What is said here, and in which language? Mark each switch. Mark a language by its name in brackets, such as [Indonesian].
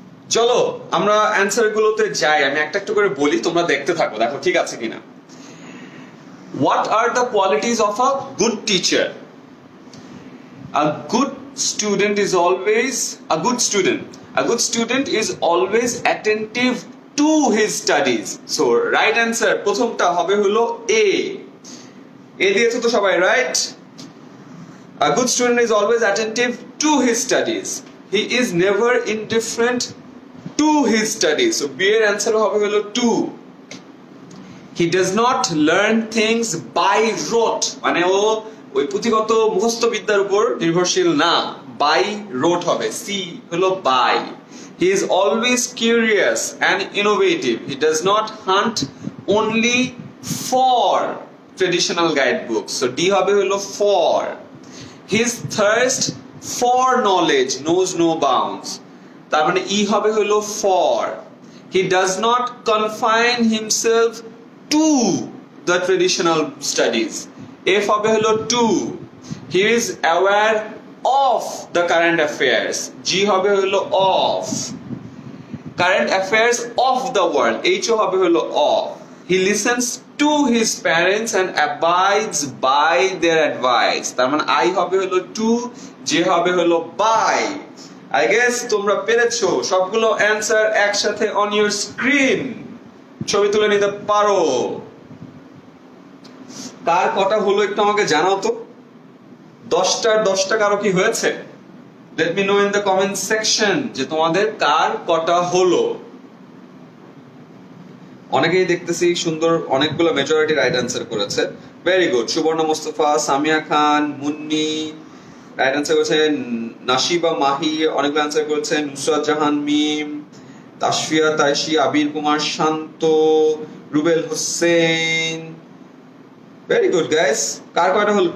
[Bangla] চলো আমরা অ্যানসার গুলোতে যাই। আমি একটা একটা করে বলি, তোমরা দেখতে থাকো, দেখো ঠিক আছে কিনা। [English] What are the qualities of a good teacher? A good student is always a good student. A good student is always attentive to his studies. So right answer [Bangla] প্রথমটা হবে হলো এ। এ দিয়েছো তো সবাই, right? [English] A good student is always attentive to his studies. He is never indifferent to his studies. So B এর answer [Bangla] হবে হলো [English] to. He does not learn things by rote. [Bangla] মানে ও ওই পুঁথিগত মুখস্থ বিদ্যার উপর নির্ভরশীল না, [English] by rote [Bangla] হবে, C হলো by. [English] He is always curious and innovative. He does not hunt only for traditional guidebooks. So D [Bangla] হবে হলো [English] for. His thirst for knowledge knows no bounds. [Bangla] তার মানে E হবে হলো for. [English] He does not confine himself to the traditional studies. F হবে হলো to. He is aware of the current affairs. G [Bangla] হবে হলো [English] of. Current affairs of the world. H [Bangla] হবে হলো [English] of. He listens to his parents and abides by their advice. [Bangla] তার মানে I হবে হলো to, J হবে হলো by. [English] I guess [Bangla] তোমরা পেরেছো সবগুলো অ্যানসার একসাথে [English] on your screen. [Bangla] ছবি তুলে নিতে পারো। কার কটা হলো একটু আমাকে জানাও তো। 10টার 10টা কারো কি হয়েছে? [English] Let me know in the comment section [Bangla] যে তোমাদের কার কটা হলো। অনেকেই দেখতেছি সুন্দর অনেকগুলো মেজরিটি রাইট অ্যান্সার করেছে। [English] Very good. [Bangla] সুবর্ণ মোস্তফা, সামিয়া খান, মুন্নি রাইট অ্যান্সার করেছেন। নাশিবা মাহি অনেকগুলো অ্যান্সার করেছেন। নুসরাত জাহান মিম, তাশফিয়া তাইশি, আবির কুমার শান্ত, Rubel Hossain. [English] Very good guys. [Bangla] কার কয়টা হলো?